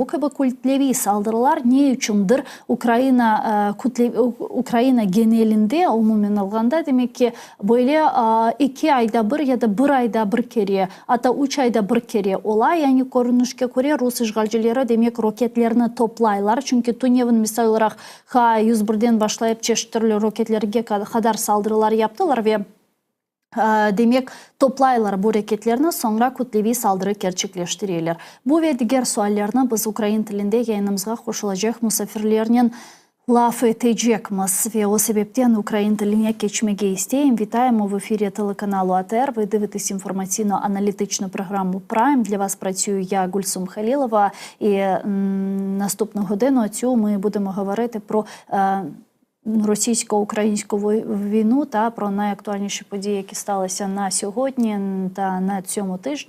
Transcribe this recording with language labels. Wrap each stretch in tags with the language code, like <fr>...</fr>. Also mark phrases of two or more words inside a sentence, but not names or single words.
<crh>bu kabi kultlevi saldırılar ne üçündür Ukrayna genelinde umumen alganda demek ki böyle 2 ayda bir ya da 1 ayda bir kere hatta 3 ayda bir kere olay, yani görünüşke göre Rus işgalcileri demek roketlerini toplaylar. Çünkü Tunyev'in misal olarak Ha-101'den başlayıp çeşitli roketlerge kadar saldırılar yaptılar ve demek toplaylar bu raketlerini, sonra kütlevi saldırı gerçekleştirirler. Bu ve diğer suallarını biz Ukrayna tilinde yayınımıza koşulacak misafirlerinin laf edeceğimiz ve o sebepten Ukrayna tiline geçmege isteyim.</crh> <uk>Вітаємо в ефірі телеканалу АТР. Ви дивитесь інформаційно-аналітичну програму «Прайм». Для вас працюю я, Гульсум Халілова. І наступну годину цю ми будемо говорити про російсько-українську війну та про найактуальніші події, які сталися на сьогодні та на цьому тижні.</uk>